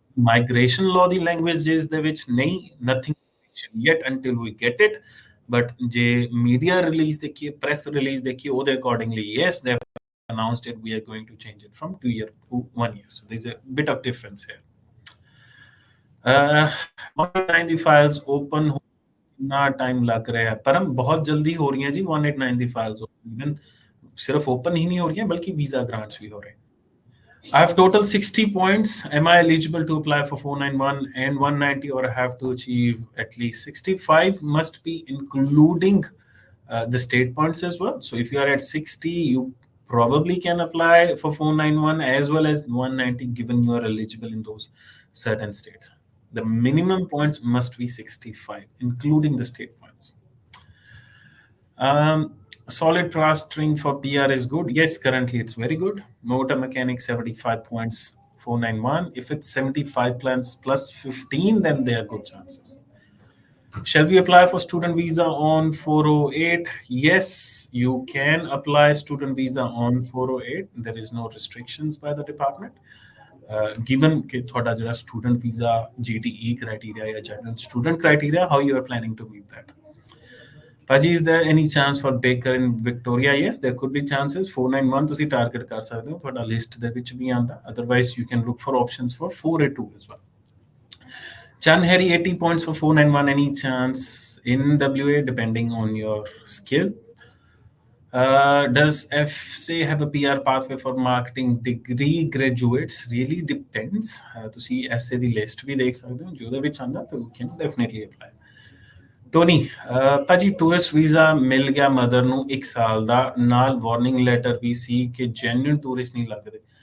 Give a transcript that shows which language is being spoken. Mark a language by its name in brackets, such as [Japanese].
[English] Migration law ਦੀ languages [Punjabi] ਦੇ ਵਿੱਚ ਨਹੀਂ, [English] nothing yet until we get it. But ਜੇ media release ਦੇਖੀਏ, press release ਦੇਖੀਏ, ਉਹਦੇ accordingly yes, they have announced it, we are going to change it from 2 year to 1 year. So there's a bit of difference here. [Hindi] 189 files open कितना time लग रहा है, पर हम बहुत जल्दी हो रही हैं जी 189 फाइल्स इवन सिर्फ ओपन ही नहीं हो रही हैं बल्कि वीजा ग्रांट्स भी हो रहे हैं. [English] I have total 60 points. Am I eligible to apply for 491 and 190, or I have to achieve at least 65? Must be including the state points as well. So if you are at 60, you probably can apply for 491 as well as 190, given you are eligible in those certain states. The minimum points must be 65, including the state points. Solid plastering for PR is good. Yes, currently it's very good. Motor mechanic 75 points, 491. If it's 75 plans plus 15, then there are good chances. Shall we apply for student visa on 408? Yes, you can apply student visa on 408. There is no restrictions by the department. Given [Hindi] कि थोड़ा जरा [English] student visa GTE criteria या general student criteria, how you are planning to meet that? Paji, is there any chance for Baker in Victoria? Yes, there could be chances. [Punjabi] 491 ਤੁਸੀਂ target ਕਰ ਸਕਦੇ ਹੋ, ਤੁਹਾਡਾ list ਦੇ ਵਿੱਚ ਵੀ ਆਂਦਾ. [English] Otherwise, you can look for options for 482 as well. Chan Harry 80 points for 491. Any chance in WA depending on your skill? Does FSA have a PR pathway for marketing degree graduates? Really depends. [Punjabi] ਤੁਸੀਂ essay ਦੀ list ਵੀ ਦੇਖ ਸਕਦੇ ਹੋ, ਜਿਹਦੇ ਵਿੱਚ ਆਂਦਾ ਤਾਂ [English] you can definitely apply. [Punjabi] Tony ਭਾਜੀ tourist visa ਮਿਲ ਗਿਆ ਮਦਰ ਨੂੰ 1 ਸਾਲ ਦਾ, ਨਾਲ ਵਾਰਨਿੰਗ ਲੈਟਰ ਵੀ ਸੀ ਕਿ ਜੈਨੂਇਨ ਟੂਰਿਸਟ ਨਹੀਂ ਲੱਗਦੇ.